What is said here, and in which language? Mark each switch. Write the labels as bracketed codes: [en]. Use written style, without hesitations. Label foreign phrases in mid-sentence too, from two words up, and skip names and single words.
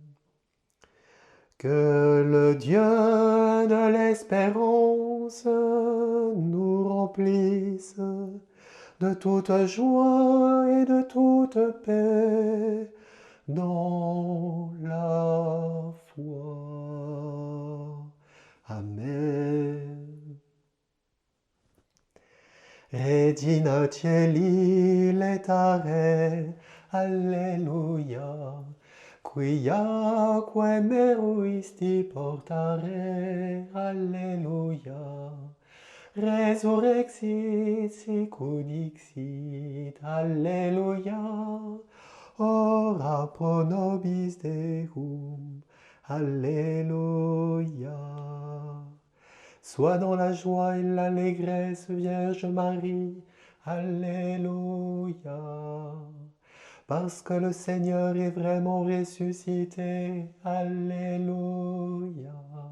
[fr] Que le Dieu de l'espérance nous remplisse de toute joie et de toute paix dans la foi. Amen. [la] Redina cieli letare, alleluia, quiaque meruisti portare, alleluia. Resurrexit sicut dixit, alleluia. Ora pro nobis Deum, alléluia. [fr] Sois dans la joie et l'allégresse, Vierge Marie, alléluia. Parce que le Seigneur est vraiment ressuscité, alléluia.